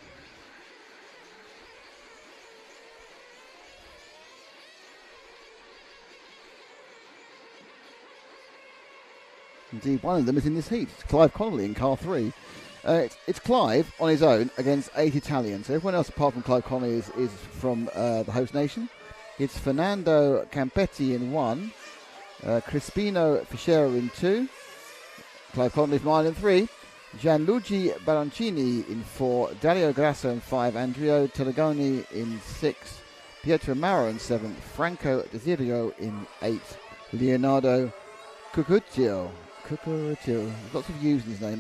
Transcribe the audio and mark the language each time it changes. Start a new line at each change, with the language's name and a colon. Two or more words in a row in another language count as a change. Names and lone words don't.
English: Indeed, one of them is in this heat. It's Clive Connolly in car 3. It's Clive on his own against 8 Italians. So everyone else apart from Clive Connolly is from the host nation. It's Fernando Campetti in 1. Crispino Fischera in 2. Clive Connolly from Ireland 3. Gianluigi Baroncini in 4. Dario Grasso in 5. Andrea Telegoni in 6. Pietro Maro in 7. Franco Desirio in 8. Leonardo Cucurcio. Lots of U's in his name.